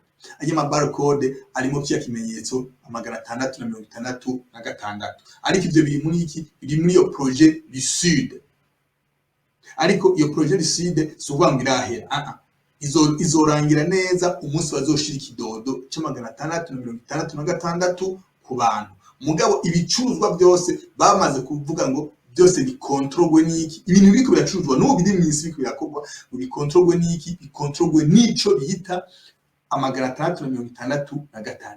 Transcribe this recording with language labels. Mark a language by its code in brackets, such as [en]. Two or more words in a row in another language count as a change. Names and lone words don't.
[rn] Ayo ma barcode arimo kiya kimenyetso 666. Ariko ibyo biri muri iki, biri muri yo projet lucide. Ariko iyo projet lucide sugwangira ahera, izorangira neza umunsi bazoshira ikidodo cya 666 ku bantu. Mugabo ibicuruzwa byose bamaze kuvuga ngo byose bikontrolwe n'iki, ibintu biko biracuruzwa n'ubu biri mu isi biko birakorwa, bikontrolwe n'iki, bikontrolwe n'ico bita 666.